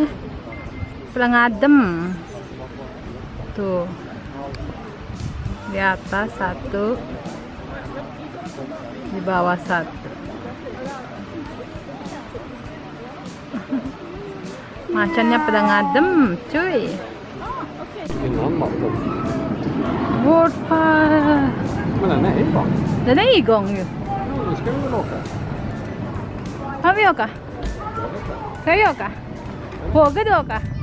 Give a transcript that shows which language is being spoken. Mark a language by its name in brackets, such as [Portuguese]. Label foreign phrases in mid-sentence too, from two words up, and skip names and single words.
[Indonesian] Pulang adem. Tuh. Di atas satu. Di bawah satu. Macannya pada ngadem, cuy. [Swedish] Vårdfar. Men den är igång. Den är igång ju. Nu ska vi väl åka. Har vi åka? Ska vi åka? Vågar du åka?